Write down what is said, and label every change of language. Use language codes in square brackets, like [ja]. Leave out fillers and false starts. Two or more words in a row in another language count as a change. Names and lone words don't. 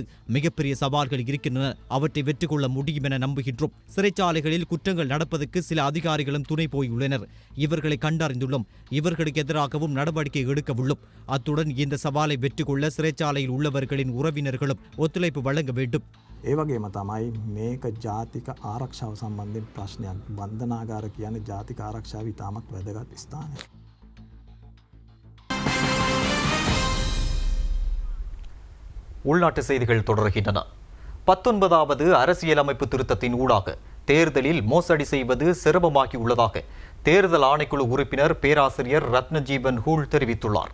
[ta] மிகப்பெரிய சவால்கள் இருக்கின்றன. அவற்றை வெற்றி கொள்ள முடியும் என நம்புகின்றோம். சிறைச்சாலைகளில் குற்றங்கள் நடப்பதற்கு சில அதிகாரிகளும் துணை போயுள்ளனர். இவர்களை கண்டறிந்துள்ளோம். இவர்களுக்கு எதிராகவும் நடவடிக்கை எடுக்க உள்ளோம். அத்துடன் இந்த சவாலை வெற்றி கொள்ள சிறைச்சாலையில் உள்ளவர்களின் உறவினர்களும் ஒத்துழைப்பு வழங்க வேண்டும். [si] ඒ වගේම තමයි මේක ජාතික ආරක්ෂාව සම්බන්ධයෙන් ප්‍රශ්නයක්. බන්ධනාගාර කියන්නේ ජාතික ආරක්ෂාව ඉතාමත් වැදගත් ස්ථානයක්. [ta] உள்நாட்டு செய்திகள் தொடர்கின்றன. 19வது அரசியலமைப்பு திருத்தத்தின் ஊடாக தேர்தலில் மோசடி செய்வது சிரமமாகியுள்ளதாக தேர்தல் ஆணைக்குழு உறுப்பினர் பேராசிரியர் ரத்னஜீவன் ஹூல் தெரிவித்துள்ளார்.